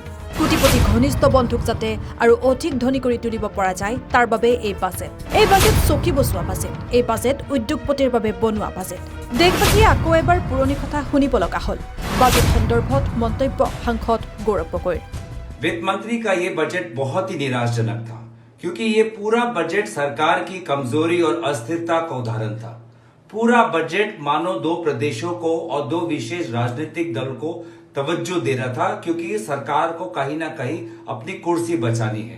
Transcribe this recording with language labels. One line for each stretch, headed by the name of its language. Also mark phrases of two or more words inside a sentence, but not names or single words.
Assamese: কোটিপতি ঘনিষ্ঠ বন্ধুক যাতে আৰু অধিক ধনী কৰি তুলিব পৰা যায় তাৰ বাবে এই বাজেট চকী বচোৱা বাজেট। এই বাজেট উদ্যোগপতিৰ বাবে বনোৱা বাজেট। দেশবাসীয়ে আকৌ এবাৰ পুৰণি কথা শুনিব লগা হ'ল। বাজেট সন্দৰ্ভত মন্তব্য সাংসদ গৌৰৱ গগৈৰ।
Hindi: वित्त मंत्री का ये बजट बहुत ही निराशाजनक था, क्योंकि ये पूरा बजट सरकार की कमजोरी और अस्थिरता का उदाहरण था। पूरा बजट मानो दो प्रदेशों को और दो विशेष राजनीतिक दल को तवज्जो दे रहा था, क्योंकि सरकार को कहीं ना कहीं अपनी कुर्सी बचानी है।